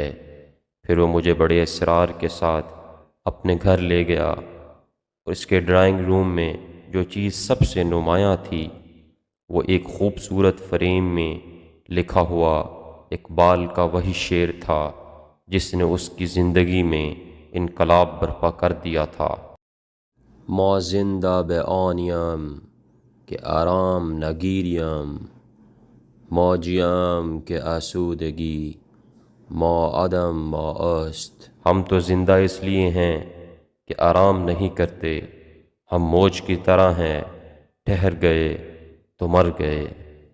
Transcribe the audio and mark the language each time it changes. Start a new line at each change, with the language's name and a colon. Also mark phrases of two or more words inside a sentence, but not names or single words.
Urdu: پھر وہ مجھے بڑے اصرار کے ساتھ اپنے گھر لے گیا اور اس کے ڈرائنگ روم میں جو چیز سب سے نمایاں تھی وہ ایک خوبصورت فریم میں لکھا ہوا اقبال کا وہی شعر تھا جس نے اس کی زندگی میں انقلاب برپا کر دیا تھا۔
Persian: ما زندہ به آنیم که آرام نگیریم، ما جیم که آسودگی ما عدم ما است۔
Urdu: ہم تو زندہ اس لیے ہیں کہ آرام نہیں کرتے، ہم موج کی طرح ہیں، ٹھہر گئے تو مر گئے۔